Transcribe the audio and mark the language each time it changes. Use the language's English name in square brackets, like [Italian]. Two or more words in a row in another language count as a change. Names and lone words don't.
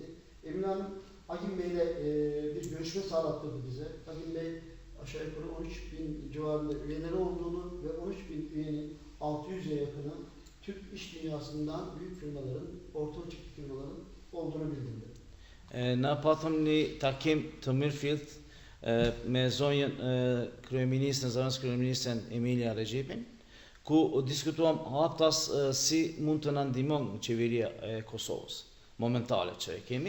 [Turkish] Emine Hanım, Agim Bey'le bir görüşme sağlattırdı bize. Agim Bey aşağı yukarı 13.000 civarında üyeleri olduğunu ve 13.000 üyenin 600'e yakını Türk iş dünyasından büyük firmaların, orta ölçekli firmaların olduğunu bildirdi. [Albanian] Na patëm një takim të mirëfillt me zonjën kryeministën, zonës kryeministën Emilia Recipin, ku diskutuam haptas si mund të na ndihmon qeveria e Kosovës momentale që e kemi.